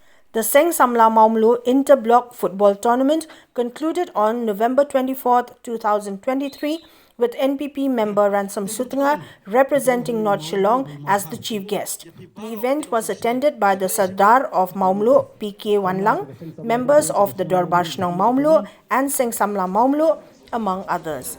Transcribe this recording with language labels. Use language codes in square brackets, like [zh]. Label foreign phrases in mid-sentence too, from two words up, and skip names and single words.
[en] The Seng Samla Mawmluh inter-block football tournament concluded on November 24, 2023 with NPP member Ransom Sutnga representing North Shillong as the chief guest. The event was attended by the Sirdar of Mawmluh, K Wanlang, members of the Dorbar Shnong Mawmluh and Seng Samla Mawmluh, among others.